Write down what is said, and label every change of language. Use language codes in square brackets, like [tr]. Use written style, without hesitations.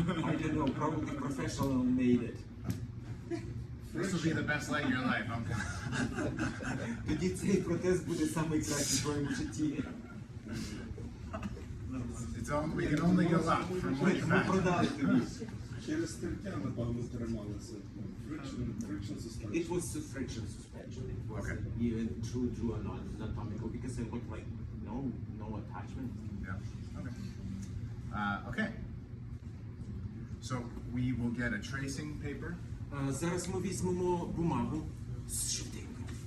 [en] I don't know, probably professional made it. This will be the best leg of your life. [uk] Тоді цей протез буде найкращий в твоєму житті. [en] We can only go up from what you [uk] Ми [en] have. [uk] продали тобі. Через тертя, напевно, трималися. [en] Friction suspension. It was a friction suspension. It was Okay. even true anatomical because it looked like no attachment. Yeah. Okay. Okay. So we will get a tracing paper. [uk] Зараз ми візьмемо бумагу з швиденько.